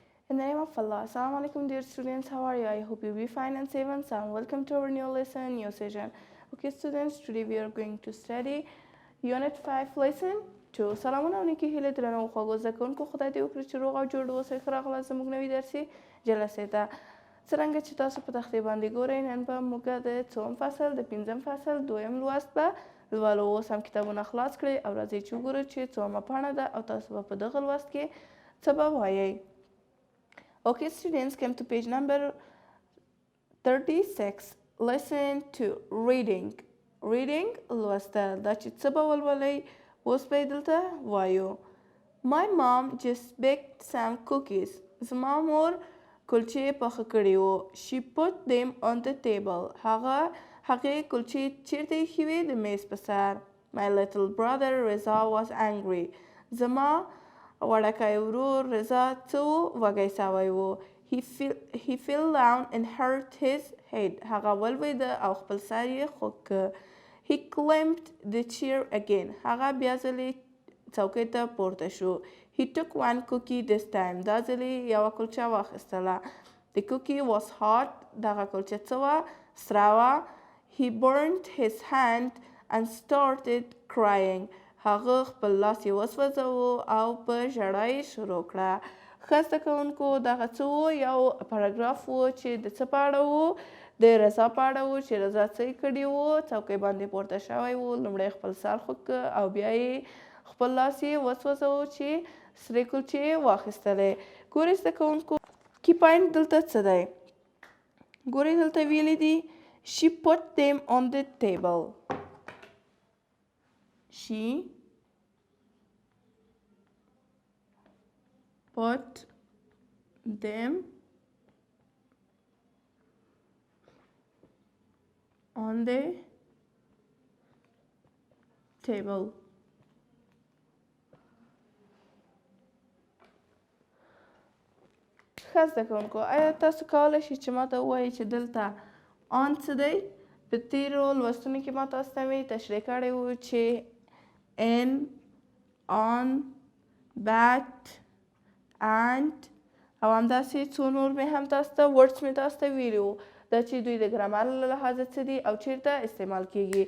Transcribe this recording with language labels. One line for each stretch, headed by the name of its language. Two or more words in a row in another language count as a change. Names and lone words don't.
English: In the name of Allah, Assalamu alaikum dear students, how are you? I hope you'll be fine and safe and sound. Welcome to our new lesson, new session. Okay students, today we are going to study Unit 5 lesson 2.
Pashto: سلامونه او نیکې هیلې درنو خوږو زده کوونکو خدای دې وکړي چې روغ او جوړ اوسئ. ښه راغلاست زموږ نوي درسي جلسې ته. څرنګه چې تاسو په تختې باندې ګورئ، نن به موږ د څلورم فصل د پنځم فصل دویم لوست به لولو. اوس هم کتابونه خلاص کړئ او راځئ چې وګورو چې څلورمه پاڼه ده او تاسو به په دغه لوست کې څه به وایئ.
English: Okay students, come to page number 36. Lesson 2. Reading. Reading لوستل.
Pashto: دا چې څه به ولولئ اوس به یې دلته وایو.
English: My mom just baked some cookies.
Pashto: زما مور کلچې پخه کړي وو.
English: She put them on the table.
Pashto: هغې کلچې چیرته ایښې وې؟ د میز په سر.
English: My little brother Reza was angry.
Pashto: زما وړکی ورور رضا څه و؟ وږی سوی و.
English: He fell down and hurt his head.
Pashto: هغه ولوېده او خپل سر یې خوږ که.
English: He climbed the chair again.
Pashto: هغه بیا ځلې څوکۍ ته پورته شو.
English: He took one cookie this time.
Pashto: دا ځلې یوه کلچه واخیستله.
English: The cookie was hot.
Pashto: دغه کلچه څه وه؟ سره وه.
English: He burned his hand and started crying.
Pashto: هغه خپل لاس یې وسوځاوه او په ژړا یې شروع کړه. ښه زده کوونکو دغه څه و؟ یو پاراګراف و چې د څه په اړه و؟ د رضا په اړه و چې رضا څه یې کړي و؟ څوکۍ باندې پورته شوی و. لومړی خپل سر خوږ که او بیا یې خپل لاس یې وسوځاوه چې سرې کلچې یې واخیستلې. ګورئ زده کوونکو
English: key point
Pashto: دلته څه دی؟ ګورئ دلته ویلي دي
English: She put them on the table. She put them on the table.
Pashto: ښه زده کوونکو آیا تاسو کولی شئ چې ماته ووایئ چې دلته آن څه دی؟ په تېرو لوستونو کې ما تاسو ته مې تشریح کړی و چې
English: an, an, but, and
Pashto: او همداسې څو نور مې هم تاسو ته ورډس مې تاسو ته ویلي وو دا چې دوی د ګرامر له لحاظه څه دي او چیرته استعمال کیږي.